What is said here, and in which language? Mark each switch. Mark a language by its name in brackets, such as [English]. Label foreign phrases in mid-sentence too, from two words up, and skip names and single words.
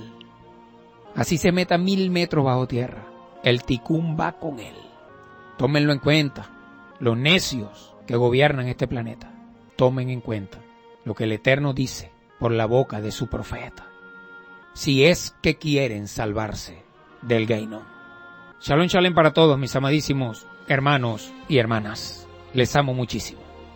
[Spanish] Así se meta 1000 metros bajo tierra, el ticún va con él. Tómenlo en cuenta, los necios que gobiernan este planeta. Tomen en cuenta lo que el Eterno dice por la boca de su profeta, si es que quieren salvarse del Geinom. [Hebrew] שלום, שלום [Spanish] para todos mis amadísimos hermanos y hermanas. Les amo muchísimo.